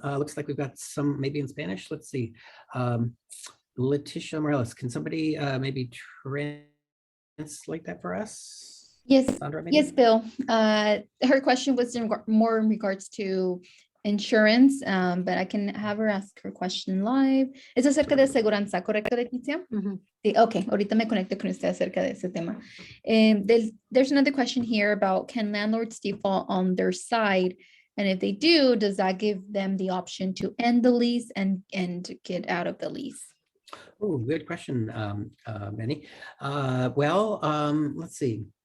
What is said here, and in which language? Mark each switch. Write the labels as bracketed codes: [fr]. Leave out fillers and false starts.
[en] Looks like we've got some maybe in Spanish. Let's see. Leticia Morales, can somebody maybe translate that for us? Yes, Sandra, maybe? yes, Bill. Her question was more in regards to insurance, but I can have her ask her question live. [es] Es acerca de aseguranza, ¿correcto, Leticia? Sí, okay, ahorita me conecto con usted acerca de ese tema. [en] There's another question here about, can landlords default on their side? And if they do, does that give them the option to end the lease and get out of the lease? Oh, good question, Benny. Let's see.